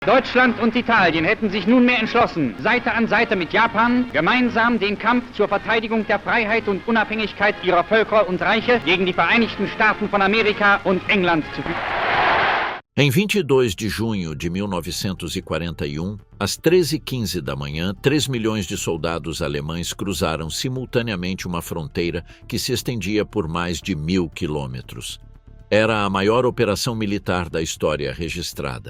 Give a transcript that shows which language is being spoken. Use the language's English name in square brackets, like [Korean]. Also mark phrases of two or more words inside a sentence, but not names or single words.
[German] Deutschland und Italien hätten sich nunmehr entschlossen, Seite an Seite mit Japan gemeinsam den Kampf zur Verteidigung der Freiheit und Unabhängigkeit ihrer Völker und Reiche gegen die Vereinigten Staaten von Amerika und England zu führen. [Portuguese] Em 22 de junho de 1941, às 13h15 da manhã, 3 milhões de soldados alemães cruzaram simultaneamente uma fronteira que se estendia por mais de 1.000 quilômetros. Era a maior operação militar da história registrada.